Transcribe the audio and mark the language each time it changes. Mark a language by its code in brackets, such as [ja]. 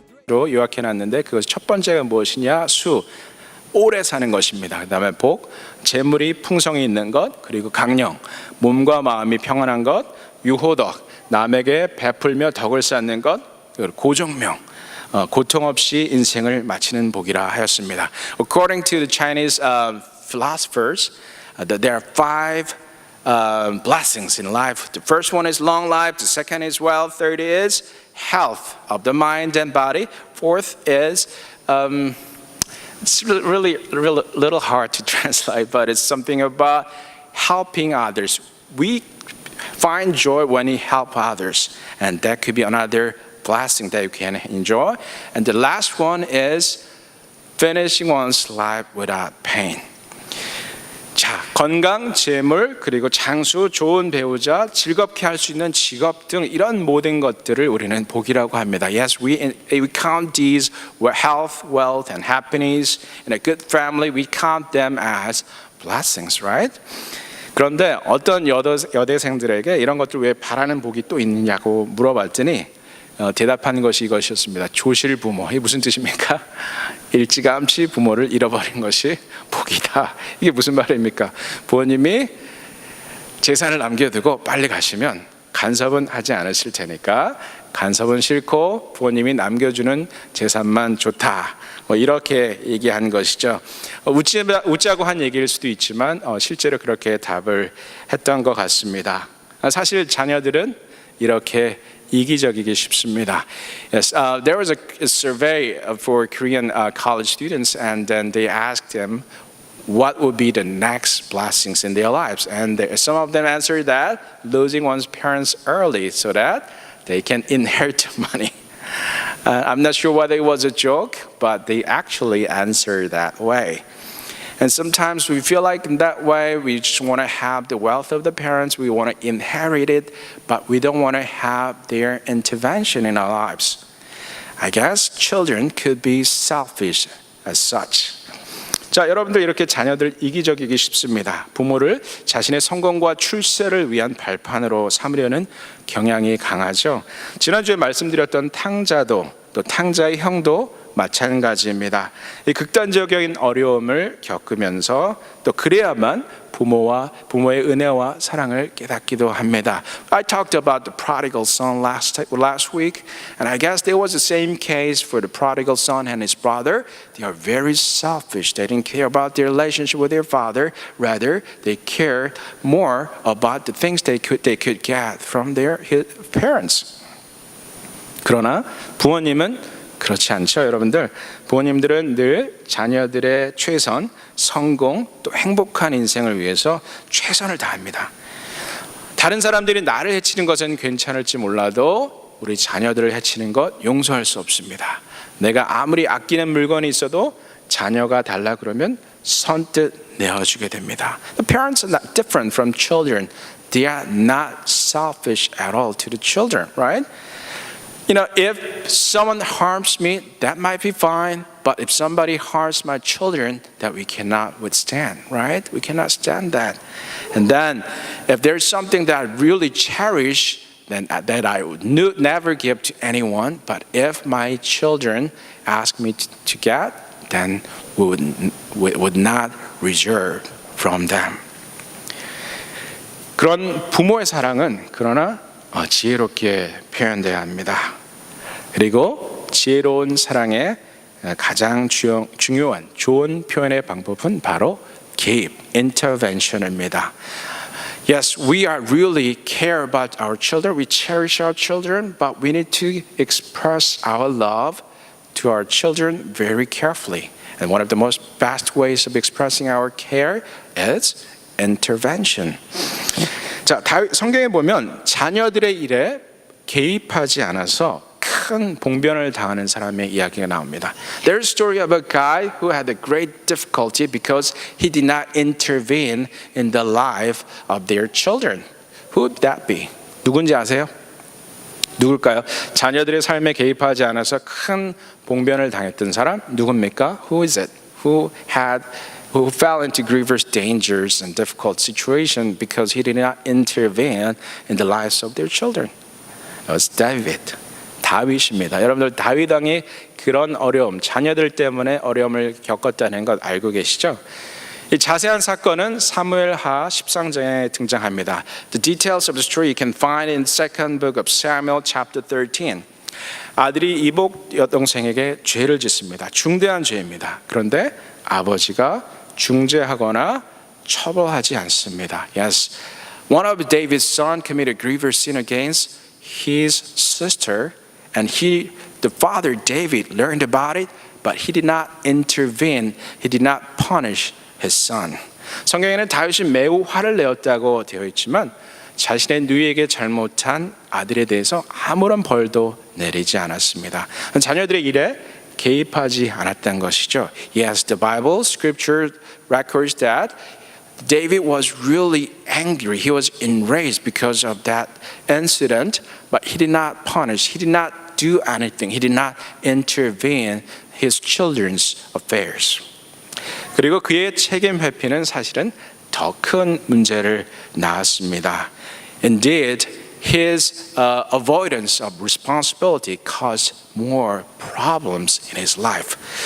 [ko] 가지로 요약해놨는데 그것 첫 번째가 무엇이냐? 수, 오래 사는 것입니다. 그 다음에 복, 재물이 풍성히 있는 것, 그리고 강령, 몸과 마음이 평안한 것, 유호덕, 남에게 베풀며 덕을 쌓는 것, 그리고 고정명, 고통 없이 인생을 마치는 복이라 하였습니다. [en] According to the Chinese philosophers, there are five blessings in life. The first one is long life, the second is wealth, third is health of the mind and body, fourth is it's really little hard to translate, but it's something about helping others. We find joy when we help others, and that could be another blessing that you can enjoy. And the last one is finishing one's life without pain. [ko] 자, 건강, 재물, 그리고 장수, 좋은 배우자, 즐겁게 할 수 있는 직업 등 이런 모든 것들을 우리는 복이라고 합니다. [en] Yes, we count these health, wealth, and happiness, and a good family. We count them as blessings, right? [ko] 그런데 어떤 여대생들에게 이런 것들 왜 바라는 복이 또 있느냐고 물어봤더니 대답한 것이 이것이었습니다. 조실부모. 이게 무슨 뜻입니까? 일찌감치 부모를 잃어버린 것이 복이다. 이게 무슨 말입니까? 부모님이 재산을 남겨두고 빨리 가시면 간섭은 하지 않으실 테니까 간섭은 싫고 부모님이 남겨주는 재산만 좋다. 이렇게 얘기한 것이죠. 웃자고 한 얘기일 수도 있지만 실제로 그렇게 답을 했던 것 같습니다. 사실 자녀들은 이렇게 이기적이기 쉽습니다. [en] Yes, there was a survey for Korean college students, and then they asked them what would be the next blessings in their lives, and some of them answered that losing one's parents early so that they can inherit money. I'm not sure whether it was a joke, but they actually answered that way. And sometimes we feel like in that way we just want to have the wealth of the parents, we want to inherit it, but we don't want to have their intervention in our lives. I guess children could be selfish as such. [ko] 자, 여러분들 이렇게 자녀들 이기적이기 쉽습니다. 부모를 자신의 성공과 출세를 위한 발판으로 삼으려는 경향이 강하죠. 지난주에 말씀드렸던 탕자도 또 탕자의 형도 마찬가지입니다. 이 극단적인 어려움을 겪으면서 또 그래야만 부모의 은혜와 사랑을 깨닫기도 합니다. [en] I talked about the prodigal son last week, and I guess there was the same case for the prodigal son and his brother. They are very selfish. They didn't care about their relationship with their father. Rather, they cared more about the things they could get from their parents. [ko] 그러나 부모님은 그렇지 않죠, 여러분들. 부모님들은 늘 자녀들의 최선, 성공, 또 행복한 인생을 위해서 최선을 다합니다. 다른 사람들이 나를 해치는 것은 괜찮을지 몰라도 우리 자녀들을 해치는 것 용서할 수 없습니다. 내가 아무리 아끼는 물건이 있어도 자녀가 달라 그러면 선뜻 내어주게 됩니다. [en] The parents are not different from children. They are not selfish at all to the children, right? You know, if someone harms me, that might be fine. But if somebody harms my children, that we cannot withstand, right? We cannot stand that. And then, if there's something that I really cherish, then that I would never give to anyone. But if my children ask me to get, then we would not reserve from them. [ko] 그런 부모의 사랑은 그러나 지혜롭게 표현돼야 합니다. 그리고 지혜로운 사랑의 가장 중요한 좋은 표현의 방법은 바로 개입, intervention입니다. [en] Yes, we are really care about our children. We cherish our children, but we need to express our love to our children very carefully. And one of the most best ways of expressing our care is intervention. [ko] 자, 성경에 보면 자녀들의 일에 개입하지 않아서 큰 봉변을 당하는 사람의 이야기가 나옵니다. [en] There's a story of a guy who had a great difficulty because he did not intervene in the life of their children. Who would that be? [ko] 누군지 아세요? 누굴까요? 자녀들의 삶에 개입하지 않아서 큰 봉변을 당했던 사람 누굽니까? [en] Who is it? Who fell into grievous dangers and difficult situations because he did not intervene in the lives of their children? It was David. [ko] 다윗입니다. 여러분들 다윗 왕이 그런 어려움, 자녀들 때문에 어려움을 겪었다는 것 알고 계시죠? 이 자세한 사건은 사무엘하 13장에 등장합니다. [en] The details of the story you can find in second book of Samuel chapter 13. [ko] 아들이 이복 여동생에게 죄를 짓습니다. 중대한 죄입니다. 그런데 아버지가 중재하거나 처벌하지 않습니다. [en] Yes, one of David's son committed grievous sin against his sister, and the father David learned about it, but he did not intervene. He did not punish his son. [ko] 성경에는 다윗이 매우 화를 내었다고 되어 있지만 자신의 누이에게 잘못한 아들에 대해서 아무런 벌도 내리지 않았습니다. 자녀들의 일에 개입하지 않았던 것이죠. [en] Yes, the Bible scripture records that David was really angry. He was enraged because of that incident, but he did not punish. He did not do anything. He did not intervene in his children's affairs. [ko] 그리고 그의 책임 회피는 사실은 더 큰 문제를 낳았습니다. [en] Indeed, his avoidance of responsibility caused more problems in his life.